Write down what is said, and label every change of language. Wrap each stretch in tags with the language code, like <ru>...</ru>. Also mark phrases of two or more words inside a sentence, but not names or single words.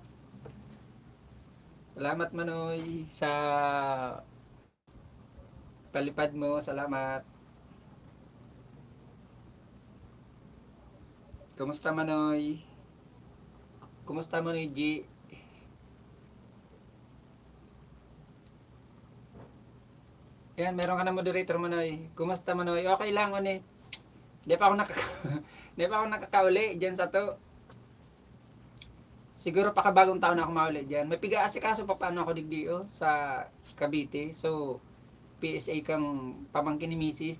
<bik>Salamat Manoy sa palipad mo.</bik> <tl>Salamat. Kumusta Manoy? Kumusta Manoy G? Yan, meron ka na moderator Manoy. Kumusta Manoy? Okay lang on eh.</tl> <bik>Di pa ako nakaka Di pa ako nakakauli diyan sa to. Siguro pakabagong taon na ako mauli diyan. May piga-asikaso pa paano ako digdio sa Cavite. So, PSA kang pamangkin ni Mrs.</bik>